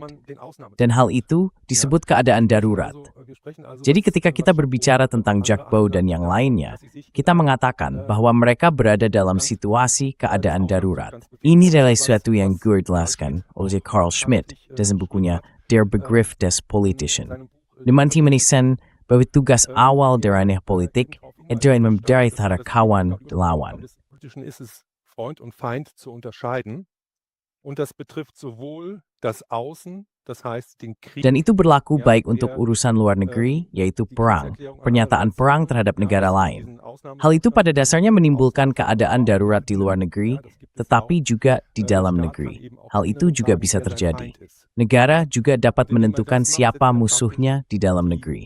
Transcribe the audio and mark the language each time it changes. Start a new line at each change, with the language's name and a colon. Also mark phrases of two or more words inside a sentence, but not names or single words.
Indonesian: Dan hal itu disebut keadaan darurat. Jadi ketika kita berbicara tentang Jack Bode dan yang lainnya, kita mengatakan bahwa mereka berada dalam situasi keadaan darurat. Ini adalah sesuatu yang dijelaskan oleh Carl Schmitt dalam bukunya Der Begriff des Politischen. Dimanti menisen bahwa tugas awal dari politik adalah membedakan antara kawan dan lawan.
German: Ist es Freund und Feind zu unterscheiden. Und das betrifft sowohl das Außen, das heißt den Krieg.
Indonesian: Dan itu berlaku baik untuk urusan luar negeri, yaitu perang, pernyataan perang terhadap negara lain. Hal itu pada dasarnya menimbulkan keadaan darurat di luar negeri, tetapi juga di dalam negeri. Hal itu juga bisa terjadi. Negara juga dapat menentukan siapa musuhnya di dalam negeri.